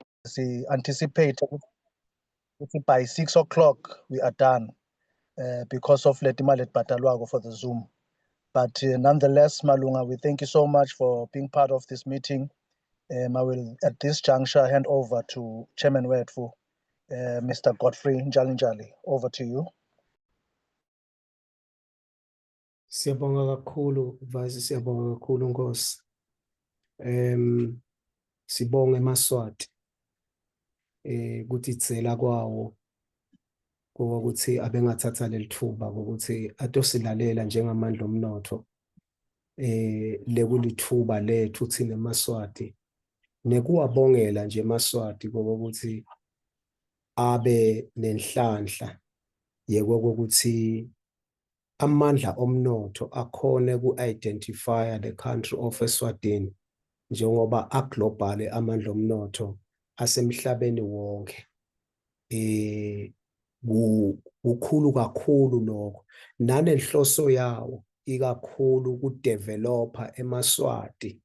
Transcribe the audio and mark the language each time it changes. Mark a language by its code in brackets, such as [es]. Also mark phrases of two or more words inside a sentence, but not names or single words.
[en] anticipate by 6 o'clock we are done because of the Timalet Batalwago for the Zoom. But nonetheless, Malunga, we thank you so much for being part of this meeting. I will, at this juncture, hand over to Chairman Wetfu, Mr. Godfrey Njalinjali. Over to you. [ss] Siyabonga kakhulu, Vice, siyabonga kakhulu Nkosi. Sibonge eMaswati. Ukuthi itsela kwawo ukuthi abengathatha lelithuba ukuthi atosilalela njengamandla omnotho lekulithuba lethu thina eMaswati nekuwabongela nje eMaswati ukuthi abe nenhlanhla yekokuthi amandla omnotho akhone ku- [en] identify the country of Eswatini [ss] njengoba aglobal amandla omnotho asemhlabeni wonke. Ukhulu kakhulu lokho nanenhloso yawo ikakhulu ukudevelopa eMaswati.